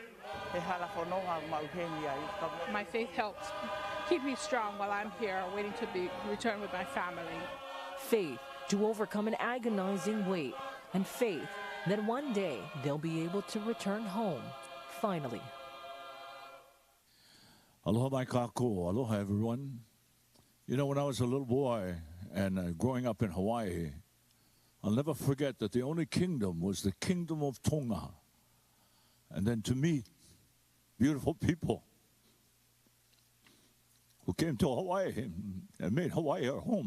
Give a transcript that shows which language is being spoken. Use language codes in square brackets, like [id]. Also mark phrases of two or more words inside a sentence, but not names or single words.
[en] My faith helps keep me strong while I'm here waiting to be returned with my family. Faith to overcome an agonizing wait, and faith that one day they'll be able to return home, finally. [haw] Aloha mai kākou. [en] Aloha, everyone. You know, when I was a little boy and growing up in Hawaii, I'll never forget that the only kingdom was the kingdom of Tonga. And then to meet beautiful people who came to Hawaii and made Hawaii our home.